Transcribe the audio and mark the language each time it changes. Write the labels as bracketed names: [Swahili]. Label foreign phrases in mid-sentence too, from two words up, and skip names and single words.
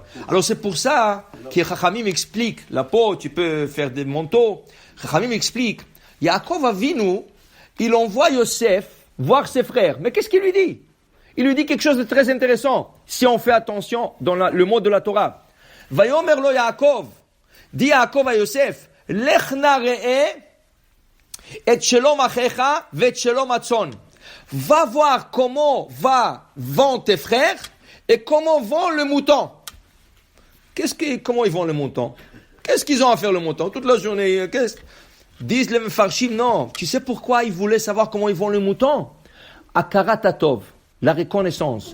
[French] Alors c'est pour ça que Chachamim explique, la peau, tu peux faire des manteaux. Chachamim explique, Yaakov Avinu, il envoie Yosef voir ses frères. Mais qu'est-ce qu'il lui dit? Il lui dit quelque chose de très intéressant, si on fait attention dans le mot de la Torah. [Hebrew] ויאמר לו יעקב, [French] dit Yaakov à Yosef, [Hebrew] לך נא ראה את שלום אחיך ואת שלום הצאן. [French] Va voir comment vont tes frères et comment vont le mouton. Comment ils vont le mouton? Qu'est-ce qu'ils ont à faire le mouton? Toute la journée, disent les Mefarshim, non. Tu sais pourquoi ils voulaient savoir comment ils vont le mouton? [Hebrew] הכרת הטוב, [French] la reconnaissance.